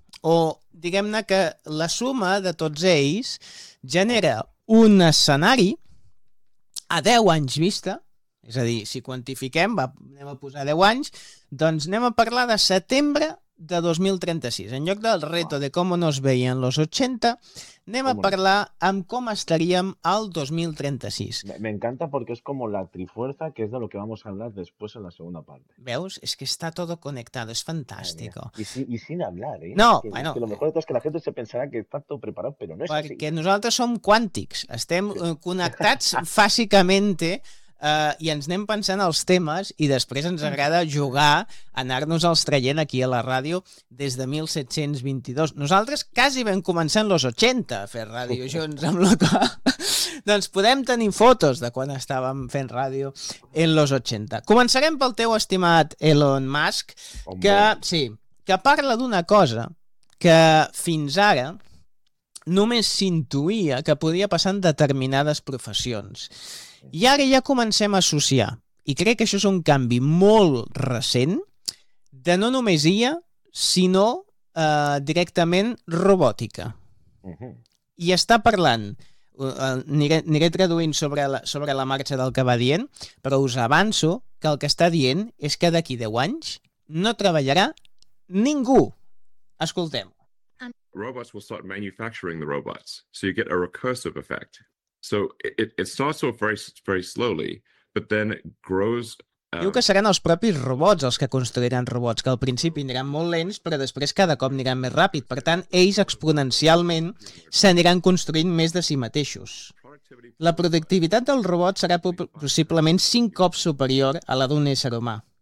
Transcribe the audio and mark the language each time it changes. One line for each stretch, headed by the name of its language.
Catalan: O diguem-ne que la suma de tots ells genera un escenari a 10 anys vista, és a dir, si quantifiquem, anem a posar 10 anys, doncs anem a parlar de setembre de 2036. En lloc del reto de com no es veien los 80, anem a
Spanish: ¿Cómo no?
Catalan: parlar amb com estaríem al 2036.
Spanish: Me encanta porque es como la trifuerza, que es de lo que vamos a hablar después en la segunda parte.
Catalan: ¿Veus?
Spanish: Es que está todo conectado, es Madre mía. fantástico. Y sin hablar, ¿eh? No, Es que bueno, lo mejor de todo es que la gente se pensará que está todo preparado, pero no es así.
Catalan: porque nosaltres som quàntics, estem connectats físicament, i ens anem pensant els temes i després ens agrada jugar, anar-nos els traient aquí a la ràdio des de 1722. Nosaltres quasi vam començar en los 80 a fer ràdio junts, amb la qual doncs podem tenir fotos de quan estàvem fent ràdio en los 80. Començarem pel teu estimat Elon Musk,
Spanish: Hombre.
Catalan: que sí, que parla d'una cosa que fins ara només s'intuïa que podia passar en determinades professions. I ara ja comencem a associar, i crec que això és un canvi molt recent, de no només IA, sinó directament robòtica. I està parlant, aniré traduint sobre la marxa del que va dient, però us avanço que el que està dient és que d'aquí 10 anys no treballarà ningú. Escoltem-ho.
English: Robots will start manufacturing the robots, so you get a recursive effect. So it starts off very, very slowly, but then grows.
Catalan: Diu que seran els propis robots els que construiran robots, que al principi aniran molt lents, però després cada cop aniran més ràpid. Per tant, ells exponencialment s'aniran construint més de si mateixos. La productivitat del robot serà possiblement 5 cops superior a la d'un ésser humà.